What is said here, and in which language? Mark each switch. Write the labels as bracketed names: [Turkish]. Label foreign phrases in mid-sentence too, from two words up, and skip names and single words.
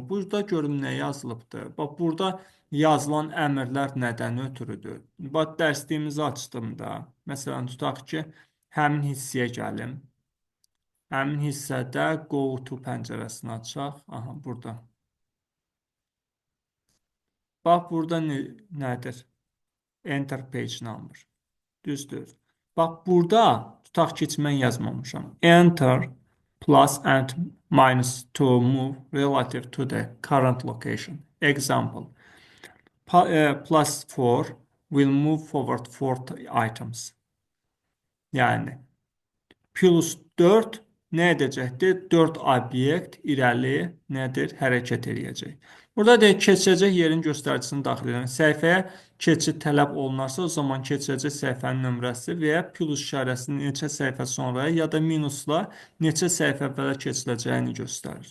[Azerbaijani] Burada görüm nə yazılıbdır. Bax, burada yazılan əmrlər nədən ötürüdür? Bax, dərsliyimizi açdım da. Məsələn, tutaq ki, həmin hissəyə gəlim. Həmin hissədə [English] Go to [Azerbaijani] pəncərəsini açaq. Aha, burada. Bax, burada nədir? [English] Enter page number. [Azerbaijani] Düzdür. Bax, burada tutaq ki, mən yazmamışam. [English] Enter plus and minus to move relative to the current location. Example. Plus 4 will move forward 4 items. [Azerbaijani] Yani plus 4 nə edəcəkdir? 4 obyekt irəli nədir? Hərəkət edəcək. Burada deyək, keçəcək yerin göstəricisini daxil edən səhifəyə keçid tələb olunarsa, o zaman keçəcək səhifənin nömrəsi və ya plus işarəsinin neçə səhifə sonra ya da minusla neçə səhifə əvvələ keçiləcəyini göstərir.